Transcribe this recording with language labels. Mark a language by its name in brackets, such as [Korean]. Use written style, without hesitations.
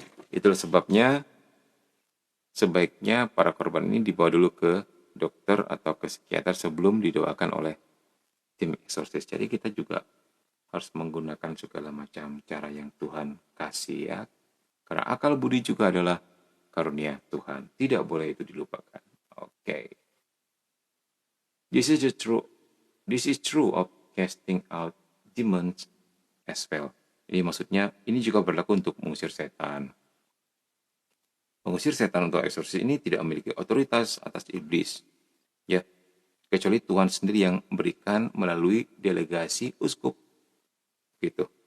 [Indonesian] Itulah sebabnya sebaiknya para korban ini dibawa dulu ke dokter atau ke psikiater sebelum didoakan oleh tim eksorsis. Jadi kita juga harus menggunakan segala macam cara yang Tuhan kasih ya. Karena akal budi juga adalah karunia Tuhan. Tidak boleh itu dilupakan. Oke. [English] This is true of casting out demons as well. [Indonesian] Ini maksudnya ini juga berlaku untuk mengusir setan. Mengusir setan untuk eksorsis ini tidak memiliki otoritas atas iblis. Ya, kecuali Tuhan sendiri yang memberikan melalui delegasi uskup. Gitu.